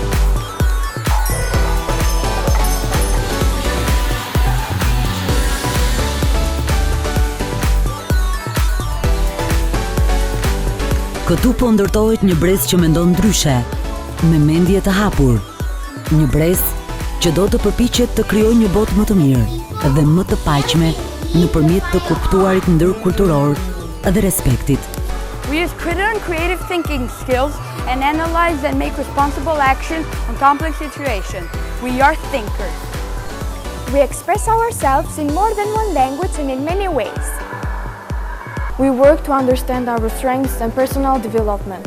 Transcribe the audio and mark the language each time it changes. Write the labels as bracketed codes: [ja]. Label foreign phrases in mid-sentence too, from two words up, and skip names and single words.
[sq] Këtu po ndërtohet një brez që mendon ndryshe, me mendje të hapur. Një brez që do të përpiqet të krijojë një botë më të mirë dhe më të paqme nëpërmjet të kuptuarit ndërkulturor dhe respektit. [en] We use critical and creative thinking skills and analyze and make responsible action on complex situations. We are thinkers. We express ourselves in more than one language and in many ways. We work to understand our strengths and personal development.